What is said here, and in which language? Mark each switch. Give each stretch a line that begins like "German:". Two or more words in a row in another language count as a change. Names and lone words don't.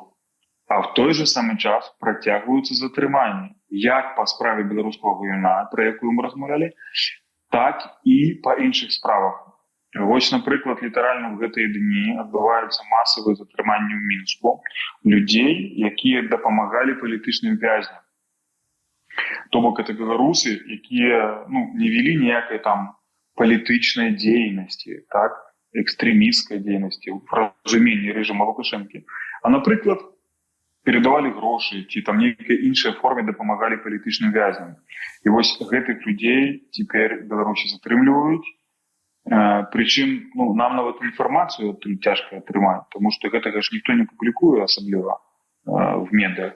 Ukrainian: А в той же самий час протягуються затримання, як по справі білоруського воїна, про яку ми розмовляли, так і по інших справах. Ось, наприклад, літерально в гэты дні відбуваються масові затримання в Мінську людей, які допомагали політичним в'язням.
Belarusian: То бок
Russian: это белорусы,
Ukrainian: якія не вели ніякої там політичної діяльності, так, екстремістської діяльності в розумінні режиму Лукашенки. А, наприклад,
Belarusian: передавалі грошы ці там нейкай іншай форме дапамагалі палітычным вязням. І вось гэтых людзей цяпер Беларусі затрымліваюць. Прычым нам нават інфармацыю цяжка атрымаць, тому што гэтага ж ніхто не публікуе асабліва в медыях.